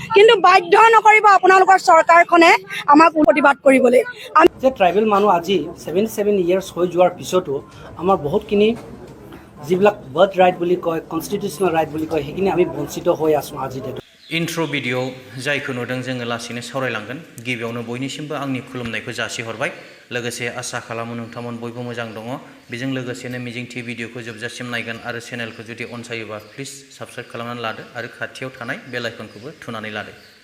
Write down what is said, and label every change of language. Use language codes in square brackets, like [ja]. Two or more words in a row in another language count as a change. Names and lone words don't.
[as] কিন্তু বাধ্য নকৰিব আপোনালোকৰ চৰকাৰখনে আমাক প্ৰতিবাদ কৰিবলৈ। যে ট্ৰাইবেল মানুহ আজি 77 ইয়াৰ্ছ হৈ যোৱাৰ পিছতো আমাৰ বহুতখিনি যিবিলাক বাৰ্থ ৰাইট বুলি কয়, কনষ্টিটিউচনেল ৰাইট বুলি কয়, সেইখিনি আমি বঞ্চিত হৈ আছোঁ আজি ডেটত। [en] intro video [brx] जायखौ नुदों जोङो लासैनो सावरायलांगोन। गिबियावनो बयनिसिमबो आंनि खुलुमनायखौ जासिहरबाय। लोगोसे आसा खालामो नोंथांमोन बयबो मोजां दङ। बेजों लोगोसेनो मिजिंथि भिडिअखौ जोबजासिम नायगोन आरो चेनेलखौ जुदि अनसायोबा [en] please subscribe [brx] खालामनानै लादो आरो खाथियाव थानाय बेल आइकनखौबो थुनानै लादो।